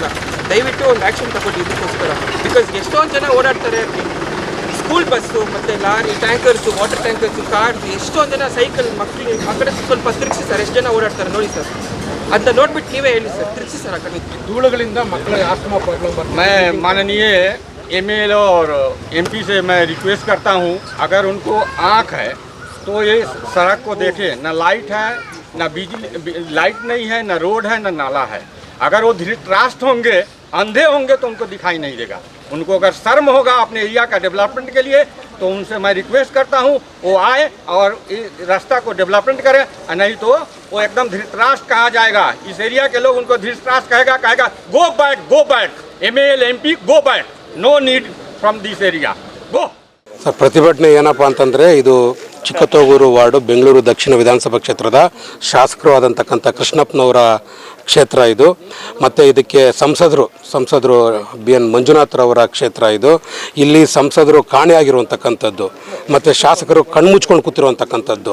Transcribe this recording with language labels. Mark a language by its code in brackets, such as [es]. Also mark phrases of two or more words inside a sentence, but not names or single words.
[kn] ದಯವಿಟ್ಟು ಒಂದು ಆ್ಯಕ್ಷನ್ ತಗೊಂಡು ಇದಕ್ಕೋಸ್ಕರ. ಬಿಕಾಸ್ ಎಷ್ಟೊಂದು ಜನ ಓಡಾಡ್ತಾರೆ, [en] school bus [kn] ಮತ್ತು ಲಾರಿ, ಟ್ಯಾಂಕರ್ಸು, [en] water tankers, [kn] ಕಾರ್ಸ್, ಎಷ್ಟೊಂದು ಜನ ಸೈಕಲ್, ಮಕ್ಕಳು ಆ ಕಡೆ ಸ್ವಲ್ಪ ತಿರುಗಿಸಿ ಸರ್. ಎಷ್ಟು ಜನ ಓಡಾಡ್ತಾರೆ ನೋಡಿ ಸರ್, ಅಂತ ನೋಡ್ಬಿಟ್ಟು ನೀವೇ ಹೇಳಿ ಸರ್. ತಿರುಗಿಸಿ ಸರ್ ಆ ಕಡೆ. ಧೂಳುಗಳಿಂದ ಮಕ್ಕಳಿಗೆ [en] asthma problem [kn] ಬರ್ತದೆ. [hi] मैं माननीय एमएलए और एमपी से मैं रिक्वेस्ट करता हूं, अगर उनको आँख है तो ये सड़क को देखें. न लाइट है, न बिजली, लाइट नहीं है, न रोड है, न नाला है. अगर वो धृतराष्ट्र होंगे, अंधे होंगे तो उनको दिखाई नहीं देगा. उनको अगर शर्म होगा अपने एरिया का डेवलपमेंट के लिए तो उनसे मैं रिक्वेस्ट करता हूं वो आए और इस रास्ता को डेवलपमेंट करें. नहीं तो वो एकदम धृतराष्ट्र कहा जाएगा. इस एरिया के लोग उनको धृतराष्ट्र कहेगा [en] go back MLA MP go back, no need from this area, go. [kn] ಸರ್, ಪ್ರತಿಭಟನೆ ಏನಪ್ಪ ಅಂತಂದರೆ, ಇದು ಚಿಕ್ಕತೋಗೂರು ವಾರ್ಡು, ಬೆಂಗಳೂರು ದಕ್ಷಿಣ ವಿಧಾನಸಭಾ ಕ್ಷೇತ್ರದ ಶಾಸಕರು ಆದಂತಕ್ಕಂಥ ಕೃಷ್ಣಪ್ಪನವರ ಕ್ಷೇತ್ರ ಇದು. ಮತ್ತು ಇದಕ್ಕೆ ಸಂಸದರು BN ಮಂಜುನಾಥ್ರವರ ಕ್ಷೇತ್ರ ಇದು. ಇಲ್ಲಿ ಸಂಸದರು ಕಾಣೆಯಾಗಿರುವಂತಕ್ಕಂಥದ್ದು ಮತ್ತು ಶಾಸಕರು ಕಣ್ಮುಚ್ಕೊಂಡು ಕೂತಿರುವಂತಕ್ಕಂಥದ್ದು.